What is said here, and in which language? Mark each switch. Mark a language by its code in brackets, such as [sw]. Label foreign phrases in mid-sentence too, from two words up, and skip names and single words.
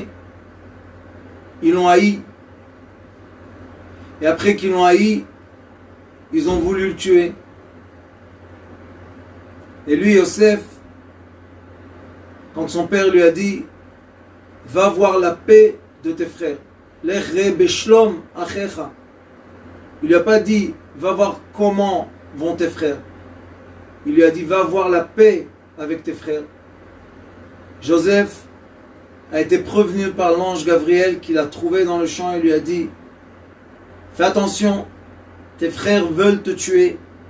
[fr] Ils l'ont haï. Et après qu'ils l'ont haï, ils ont voulu le tuer. Et lui, Yosef, quand son père lui a dit « Va voir la paix de tes frères » [he] Lech beshlom achecha. [fr] Il lui a pas dit « Va voir comment vont tes frères ». Il lui a dit « Va voir la paix avec tes frères ». Joseph a été prévenu par l'ange Gabriel qu'il a trouvé dans le champ et lui a dit « Fais attention, tes frères veulent te tuer ».